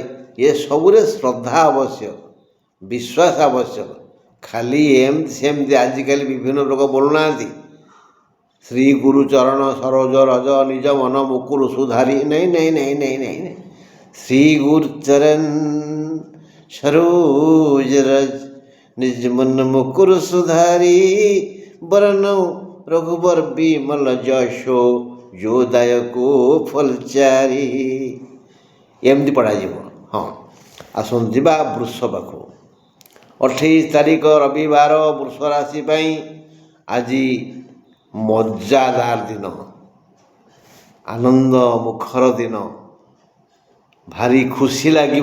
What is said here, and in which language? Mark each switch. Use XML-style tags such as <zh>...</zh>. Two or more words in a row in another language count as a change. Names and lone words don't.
<or>ଏସବୁରେ ଶ୍ରଦ୍ଧା ଆବଶ୍ୟକ, ବିଶ୍ୱାସ ଆବଶ୍ୟକ। ଖାଲି ଏମିତି ସେମିତି ଆଜିକାଲି ବିଭିନ୍ନ ଲୋକ ବୋଲୁନାହାନ୍ତି</or> <awa>श्री गुरु चरण सरोज रज निज मन मुकुरु सुधारि।</awa> <or>ନାଇଁ ନାଇଁ ନାଇଁ ନାଇଁ ନାଇଁ ନାଇଁ,</or> <awa>श्री गुरु चरण सरोज रज निज मन मुकुर सुधारी बरनौ रघुबर बिमल जशो जो दायको फलचारी।</awa> <or>ଏମିତି ପଢ଼ାଯିବ। ହଁ, ଆସନ୍ତୁ ଯିବା ବୃଷ ପାଖକୁ। 28 ତାରିଖ ରବିବାର ବୃଷ ରାଶି ପାଇଁ ଆଜି ମଜାଦାର ଦିନ, ଆନନ୍ଦ ମୁଖର ଦିନ, ଭାରି ଖୁସି ଲାଗିବ।</or>